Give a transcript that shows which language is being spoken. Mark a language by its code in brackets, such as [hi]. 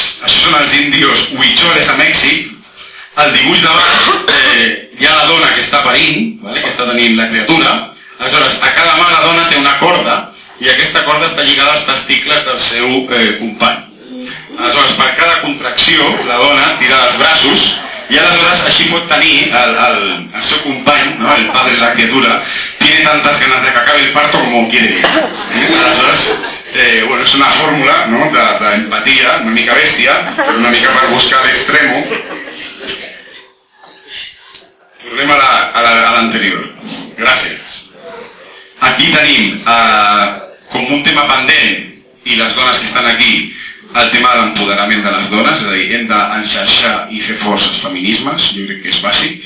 [ca] Això són els indios huicholes a Mèxic. El dibuix d'abans, hi ha la dona que està parint, ¿vale?, que està tenint la criatura. Aleshores, a cada mà la dona té una corda i aquesta corda està lligada als testicles del seu company. Aleshores, per cada contracció, la dona tira els braços i aleshores així pot tenir el seu company, no? [es] El padre de la criatura, tiene tantas ganas de que acabe el parto como quiere. [ca] Aleshores, bueno, és una fórmula, no? d'empatia, una mica bèstia, però una mica per buscar l'extremo. Tornem a l'anterior. Gràcies. Aquí tenim, com un tema pendent, i les dones que estan aquí, el tema de l'empoderament de les dones, és a dir, hem d'enxarxar i fer forts els feminismes, jo crec que és bàsic.